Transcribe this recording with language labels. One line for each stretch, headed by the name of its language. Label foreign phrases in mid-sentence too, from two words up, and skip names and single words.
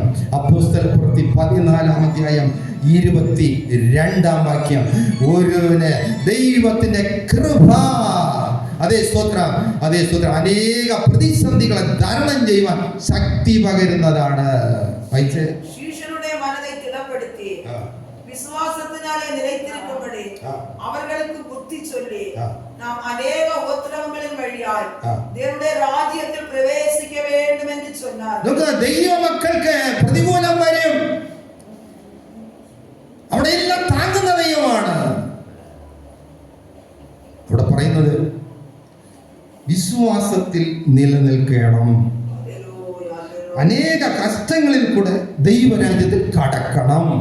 Malayalam: അപ്പോസ്തലപ്രവൃത്തി 14-ാം അധ്യായം 22-ാം വാക്യം. ഒരുവന് ദൈവത്തിന്റെ കൃപ, അതേ സ്തോത്രം, അനേക പ്രതിസന്ധികളെ തരണം ചെയ്യുവാൻ ശക്തി പകരുന്നതാണ്.
Tamil: ശിഷ്യരുടെ മനதை திடப்படுத்தி விசுவாசத்தினாலே நிலைத்திருக்கும்படி அவர்களுக்கு புத்தி சொல்லி நாம் अनेक உபத்திரவங்களின் வழியாய் தேவனுடைய ராஜ்யத்தில் பிரவேசிக்க வேண்டும் என்று சொன்னார்.
Malayalam: ദൈവ മക്കൾക്ക് പ്രതികൂലം വരും, അവിടെ എല്ലാം താങ്ങുന്ന ദൈവമാണ്. ഇവിടെ പറയുന്നത് വിശ്വാസത്തിൽ നിലനിൽക്കണം. അനേക കഷ്ടങ്ങളിൽ കൂടെ ദൈവരാജ്യത്തിൽ കടക്കണം.